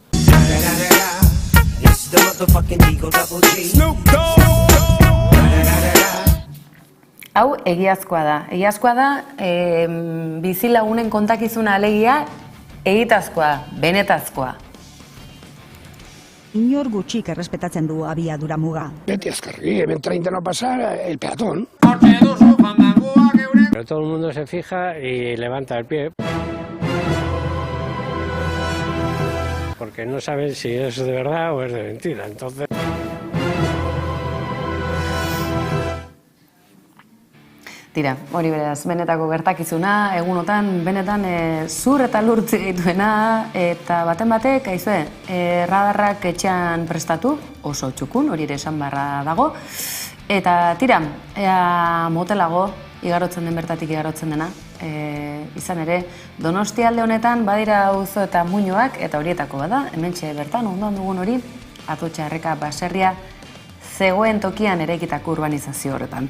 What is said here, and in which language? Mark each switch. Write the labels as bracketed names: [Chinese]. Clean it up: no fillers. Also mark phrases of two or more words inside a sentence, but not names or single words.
[Basque] Hau egiazkoa da, bizilagunen kontakizuna alegia egitazkoa, benetazkoa. Inor gutxik errespetatzen du abiadura muga. Beti azkarri, hemen [Spanish] 30 no pasa el peatón. Pero todo el mundo se fija y levanta el pie. Porque no saben si es de verdad o es de mentira, entonces... [Basque] Tira, hori beraz, benetako gertakizuna, egunotan, benetan zur eta lurtzi dituena, eta baten batek, aizue, radarrak etxean prestatu, oso txukun, hori ere esan barra dago, eta tira, ea motelago, igarotzen den bertatik igarotzen dena, izan ere, Donostia alde honetan badira auzo eta muinoak, eta horietako bada, hementxe bertan, ondoan dugun hori, Atotxa Erreka baserria zegoen tokian eraikitako urbanizazio horretan.